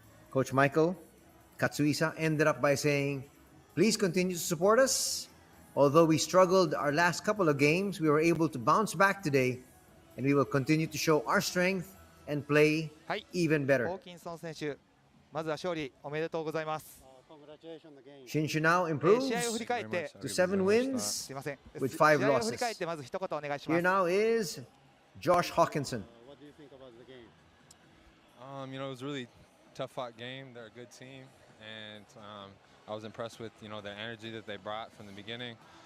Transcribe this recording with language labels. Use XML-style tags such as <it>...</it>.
<en>Coach Michael Katsuisa ended up by saying, "Please continue to support us. Although we struggled our last couple of games, we were able to bounce back today, and we will continue to show our strength and play even better."</en> <ja>ホーキンソン選手、まずは勝利おめでとうございます。</ja> <en>Shinshu now improves</en> <ja>試合を振り返って</ja> <en>to 7 wins with 5</en> <ja>試合を振り返っ</ja> <en>losses.</en> <ja>てまず一言お願いします。</ja> <en>Here now is Josh Hawkinson. What do you think about the game? It was a really tough-fought game. They're a good team, and I was impressed with their energy that they brought from the beginning.</en>